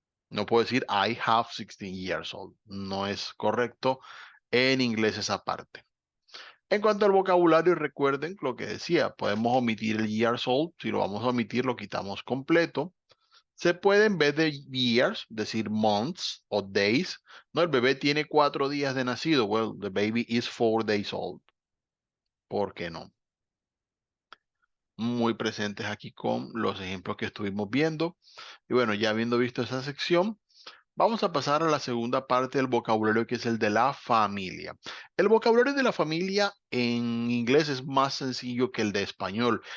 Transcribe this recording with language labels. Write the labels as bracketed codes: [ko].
[es] No puedo decir [en] I have 16 years old. [es] No es correcto en inglés esa parte. En cuanto al vocabulario, recuerden lo que decía, podemos omitir el years old, si lo vamos a omitir lo quitamos completo. Se puede en vez de years decir months o days. No, el bebé tiene 4 días de nacido. [en] Well, the baby is 4 days old. [es] ¿Por qué no? Muy presentes aquí con los ejemplos que estuvimos viendo. Y bueno, ya habiendo visto esa sección, vamos a pasar a la segunda parte del vocabulario, que es el de la familia. El vocabulario de la familia en inglés es más sencillo que el de español.